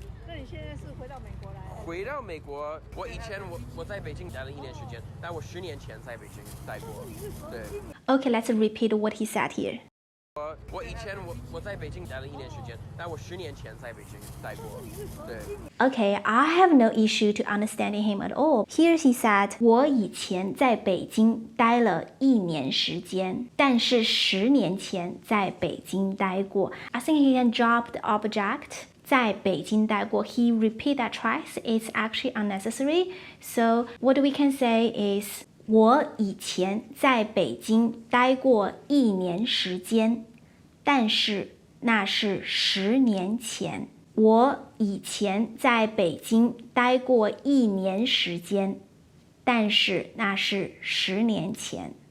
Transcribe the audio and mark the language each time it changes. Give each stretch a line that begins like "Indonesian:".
Chinese: 那你現在是回到美國來？回到美國，我以前我在北京待了1年時間，但我10年前在北京待過。對。
English: Okay, let's repeat what he said here.
Chinese: 我以前我在北京待了1年時間，但我10年前在北京待過。對。
English: Okay, I have no issue to understanding him at all. Here he said,
Chinese: 我以前在北京待了1年時間，但是10年前在北京待過。
English: I think he can drop the object.
Chinese: 在北京待過.
English: He repeat that twice. It's actually unnecessary. So what we can say is,
Chinese: 我以前在北京待過1年時間，但是那是10年前。我以前在北京待過1年時間，但是那是10年前。